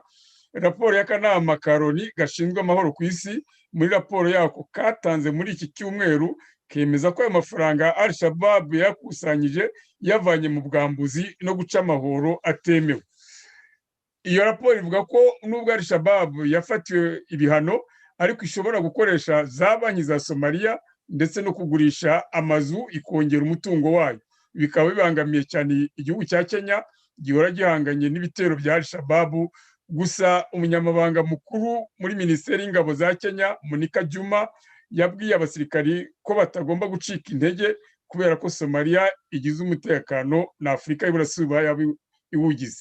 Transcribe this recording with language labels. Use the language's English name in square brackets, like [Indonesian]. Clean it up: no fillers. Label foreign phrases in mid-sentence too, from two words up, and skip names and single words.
[Kinyarwanda] Raporo y'akanama ka Loni gashinzwe amahoro ku isi muri raporo yako katanze muri iki cyumweru kemeza ko ayo mafaranga Al-Shabaab yakusanyije yavanye mu bwambuzi no guca amahoro atemewe. Iyo raporo ivuga ko nubwo Al-Shabaab yafatiwe ibihano ariko ishobora gukoresha za banki za Somalia ndetse no kugurisha amazu ikongera umutungo wayo. Bikaba bibangamiye cyane igihugu cya Kenya gihora gihanganye n'ibitero bya Al-Shabaab. Gusa umunyamabanga mukuru muri Minisiteri y'Ingabo za Kenya Monica Juma yabwiye abasirikari ko batagomba gucika intege kubera ko Somalia igize umutekano na Afurika y'Iburasirazuba iwugize.